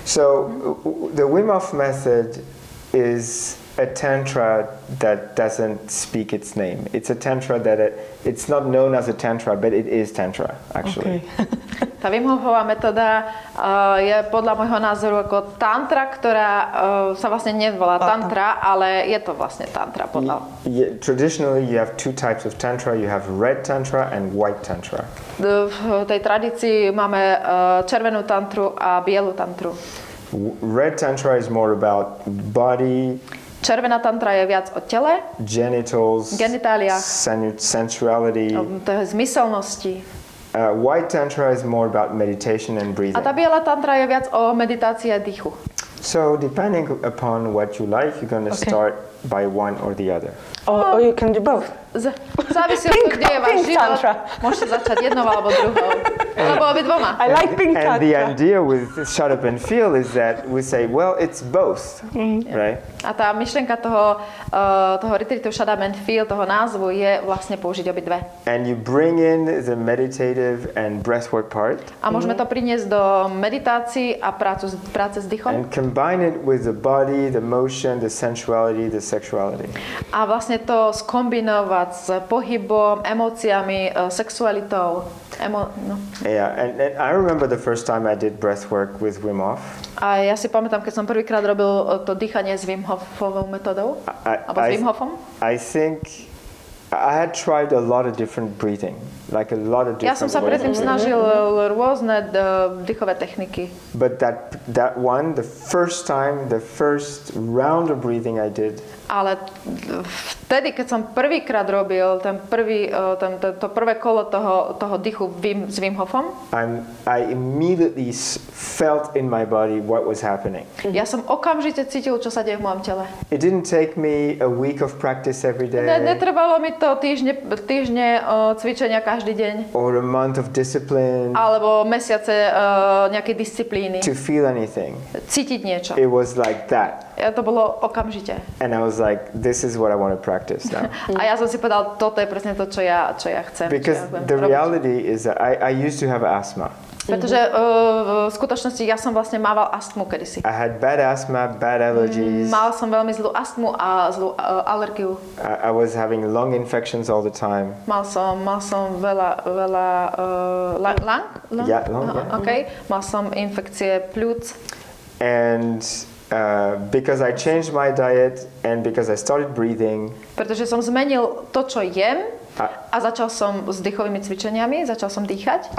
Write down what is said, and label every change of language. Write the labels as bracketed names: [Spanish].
[English] So the Wim Hof method is a tantra that doesn't speak its name. It's a tantra that it's not known as a tantra, but it is tantra actually. Okay. [Slovak] Tá Wim Hofová metóda je podľa môjho názoru ako tantra, ktorá sa vlastne nevolá tantra, ale je to vlastne tantra podľa. [English] Traditionally you have two types of tantra. You have red tantra and white tantra. [Slovak] V tej tradícii máme červenú tantru a bielu tantru. [English] Red tantra is more about body. [Slovak] Červená tantra je viac o tele, genitáliách, [English] sensuality. [Slovak] To je zmyselnosti. [English] White tantra is more about meditation and breathing. [Slovak] A tá biela tantra je viac o meditácii a dýchu. [English] So depending upon what you like, you're going to start by one or the other. Or you can do both. [Slovak] Závisí od toho, kde je váš život. Môžete začať jednou alebo druhou. Alebo obidvoma. [English] I like pink tantra. And the idea with shut up and feel is that we say, well, it's both, right? [Slovak] A tá myšlienka toho retreatu Shut Up and Feel, toho názvu, je vlastne použiť obidve. [English] And you bring in the meditative and breathwork part. [Slovak] A môžeme to priniesť do meditácií a práce s dýchom. [English] And combine it with the body, the motion, the sensuality, the sexuality. [Slovak] A vlastne to skombinovať s pohybom, emóciami, sexualitou. [English] Yeah, and I remember the first time I did breathwork with Wim Hof. [Slovak] A ja si pamätám, keď som prvýkrát robil to dýchanie s Wim Hofovou metodou, alebo s Wim Hofom. [English] I think I had tried a lot of different breathing, like a lot of different. [Slovak] Ja som sa predtým snažil rôzne dýchové techniky. [English] But that one, the first round of breathing I did. [Slovak] Ale vtedy, keď som prvýkrát robil to prvé kolo toho dýchu s Wim Hofom, [English] I immediately felt in my body what was happening. [Slovak] Ja som okamžite cítil, čo sa deje v mojom tele. [English] It didn't take me a week of practice every day. [Slovak] Netrvalo mi to týždne cvičenia každý deň. [English] Or a month of discipline. [Slovak] Alebo mesiace nejakej disciplíny. [English] To feel anything. [Slovak] Cítiť niečo. [English] It was like that. [Slovak] To bolo okamžite. [English] And I was like, this is what I want to practice now. [Slovak] A ja som si povedal, toto je presne to, čo ja chcem. [English] Because the reality is that I used to have asthma. [Slovak] Pretože v skutočnosti ja som vlastne mával astmu kedysi. [English] I had bad asthma, bad allergies. [Slovak] Mal som veľmi zlú astmu a zlú alergiu. [English] I was having lung infections all the time. [Slovak] Mal som veľa lung? [English] Yeah, lung, yeah. [Slovak] Okay. Mal som infekcie pľúc. [English] And because I changed my diet and because I started breathing. [Slovak] Pretože som zmenil to, čo jem a začal som s dýchovými cvičeniami, začal som dýchať.